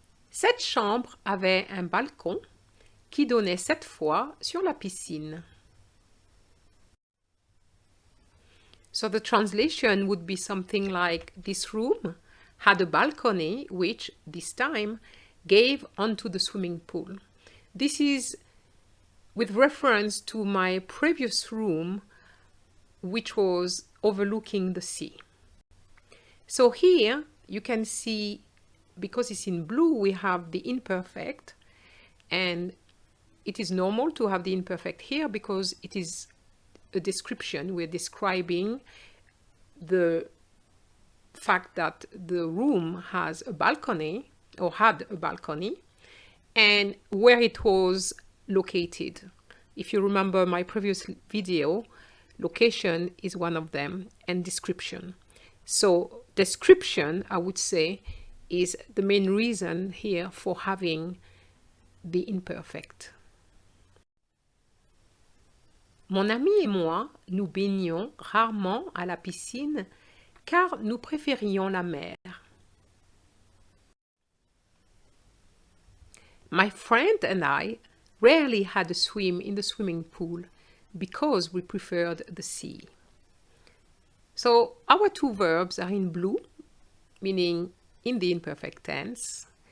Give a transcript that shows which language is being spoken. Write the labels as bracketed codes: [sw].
[fr] Cette chambre avait un balcon qui donnait cette fois sur la piscine. [en] So the translation would be something like, this room had a balcony which, this time, gave onto the swimming pool. This is with reference to my previous room, which was overlooking the sea. So here you can see, because it's in blue, we have the imperfect, and it is normal to have the imperfect here because it is a description. We're describing the fact that the room has a balcony, or had a balcony, and where it was located. If you remember my previous video, location is one of them, and description. So description, I would say, is the main reason here for having the imperfect. [fr] Mon ami et moi, nous baignions rarement à la piscine car nous préférions la mer. [en] My friend and I rarely had a swim in the swimming pool because we preferred the sea. So our 2 verbs are in blue, meaning in the imperfect tense.